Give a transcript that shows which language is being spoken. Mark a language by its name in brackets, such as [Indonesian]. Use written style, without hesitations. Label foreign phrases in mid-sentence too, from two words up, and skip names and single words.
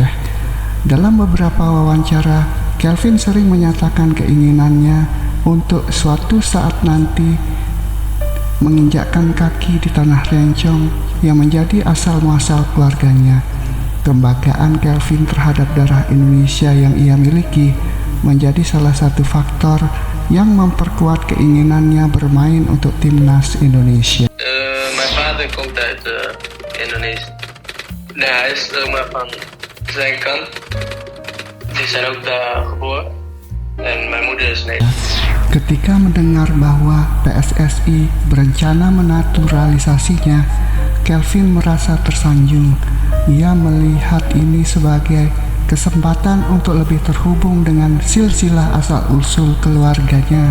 [Indonesian] Dalam beberapa wawancara, Kelvin sering menyatakan keinginannya untuk suatu saat nanti menginjakkan kaki di tanah Rencong yang menjadi asal muasal keluarganya. Kebanggaan Kelvin terhadap darah Indonesia yang ia miliki menjadi salah satu faktor yang memperkuat keinginannya bermain untuk timnas Indonesia. [Dutch] Mijn vader komt uit Indonesië. Nee, hij is maar van zijn kant. Die zijn ook daar geboren. En mijn moeder is Nederlands. [Indonesian] Ketika mendengar bahwa PSSI berencana menaturalisasinya, Kelvin merasa tersanjung. Ia melihat ini sebagai kesempatan untuk lebih terhubung dengan silsilah asal-usul keluarganya.